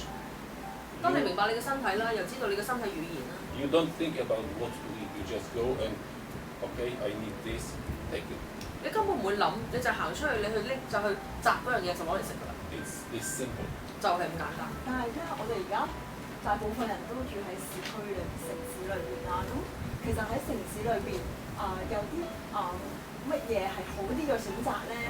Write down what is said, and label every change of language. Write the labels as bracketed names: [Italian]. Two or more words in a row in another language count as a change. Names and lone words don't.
[Cantonese] 當你明白你嘅身體啦，又知道你嘅身體語言啦。 [English] You don't think about what to eat. You just go and okay, I need this, take it. [Cantonese] 你根本唔會諗，你就行出去，你去拎就去摘嗰樣嘢就攞嚟食㗎啦。 [English] It's simple. [Cantonese] 就係咁簡單。但係咧，我哋而家大部分人都住喺市區嘅城市裏邊啦。咁其實喺城市裏邊有啲乜嘢係好啲嘅選擇咧？